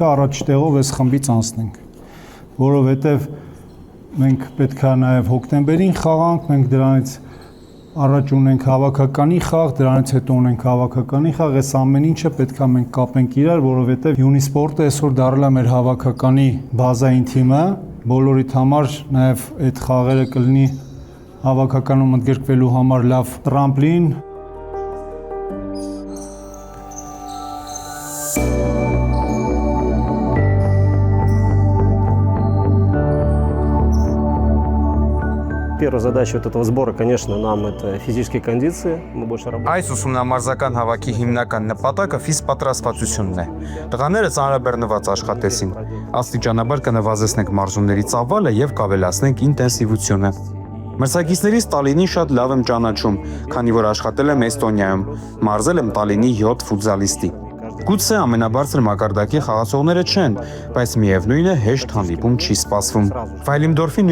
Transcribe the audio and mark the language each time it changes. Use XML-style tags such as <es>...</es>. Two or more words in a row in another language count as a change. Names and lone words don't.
<hy>առաջ տեղով այս խմբից անցնենք, որովհետև մենք պետք է նաև հոկտեմբերին խաղանք, մենք դրանից առաջ ունենք հավաքականի խաղ, դրանից հետո ունենք հավաքականի խաղ, այս ամեն ինչը պետք է մենք կապենք իրար, որովհետև Յունիսպորտը այսօր դարձել է մեր հավաքականի բազային թիմը, բոլորիդ համար նաև այդ խաղերը կլինի հավաքականում ընդգրկվելու համար լավ տրամպլին։</hy> <ru>Первая задача вот этого сбора, конечно, нам это физические кондиции. Мы больше работаем.</ru> <hy>Այս ուսումնամարզական հավաքի հիմնական նպատակը ֆիզպատրաստվածությունն է։ Տղաները ծանրաբեռնված աշխատեցին։ Աստիճանաբար կնվազեցնենք մարզումների ծավալը եւ կավելացնենք ինտենսիվությունը։ Մրցակիցներից Տալինին շատ լավ եմ ճանաչում, քանի որ աշխատել եմ Էստոնիայում, մարզել եմ Տալինի 7 ֆուտզալիստի։ Գուցե ամենաբարձր մակարդակի խաղացողները չեն, բայց միևնույն է հեշտ հանդիպում չի սպասվում։ Վայլիմդորֆին</hy>